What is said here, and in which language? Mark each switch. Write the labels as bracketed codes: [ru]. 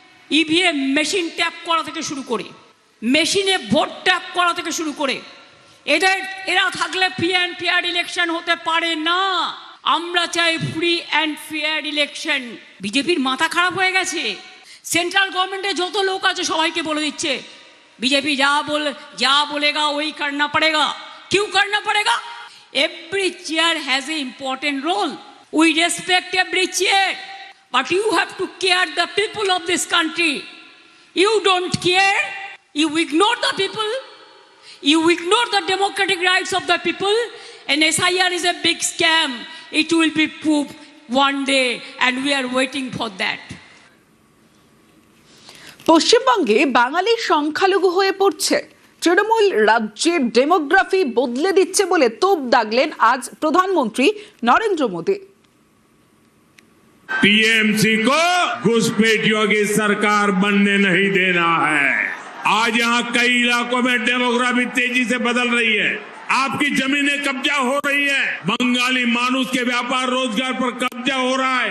[bn] EVM machine tap করা থেকে শুরু করে, মেশিনে ভোট ট্যাপ করা থেকে শুরু করে, এরা থাকলে [en] free and fair election [bn] হতে পারে না। আমরা চাই [en] Free and fair election. [bn] বিজেপির মাথা খারাপ হয়ে গেছে। সেন্ট্রাল গভর্নমেন্টে যত লোক আছে সবাইকে বলে দিচ্ছে [hi] बीजेपी जा बोलेगा वही करना पड़ेगा। क्यों करना पड़ेगा? [en] Every chair has an important role. We respect every chair, but you have to care the people of this country. You don't care. You ignore the people. You ignore the democratic rights of the people. And SIR is a big scam. It will be proved one day, and we are waiting for that. [bn] পশ্চিমবঙ্গে বাঙালি সংখ্যালঘু হয়ে পড়ছে। তৃণমূল রাজ্যের demography বদলে দিচ্ছে বলে তোপ দাগলেন আজ প্রধানমন্ত্রী নরেন্দ্র মোদী। [hi] टीएमसी को घुसपैठियों की सरकार बनने नहीं देना है। आज यहाँ कई इलाकों में डेमोग्राफी तेजी से बदल रही है। आपकी जमीनें कब्जा हो रही है। बंगाली मानुष के व्यापार रोजगार पर कब्जा हो रहा है।